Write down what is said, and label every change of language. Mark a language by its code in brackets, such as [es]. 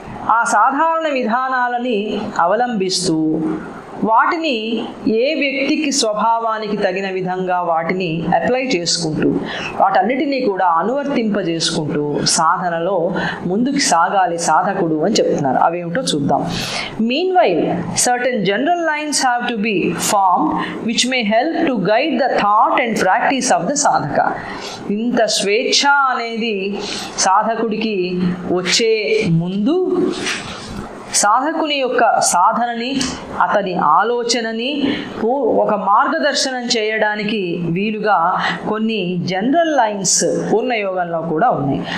[te] ఆ సాధారణ విధానాలని అవలంబిస్తూ వాటిని ఏ వ్యక్తికి స్వభావానికి తగిన విధంగా వాటిని అప్లై చేసుకుంటూ వాటన్నిటినీ కూడా అనువర్తింపజేసుకుంటూ సాధనలో ముందుకు సాగాలి సాధకుడు అని చెప్తున్నారు. అవేమిటో చూద్దాం. [en] Meanwhile certain general lines have to be formed which may help to guide the thought and practice of the sadhaka. [te] ఇంత స్వేచ్ఛ అనేది సాధకుడికి వచ్చే ముందు సాధకుని యొక్క సాధనని అతని ఆలోచనని ఒక మార్గదర్శనం చేయడానికి వీలుగా కొన్ని జనరల్ లైన్స్ పూర్ణయోగంలో కూడా ఉన్నాయి.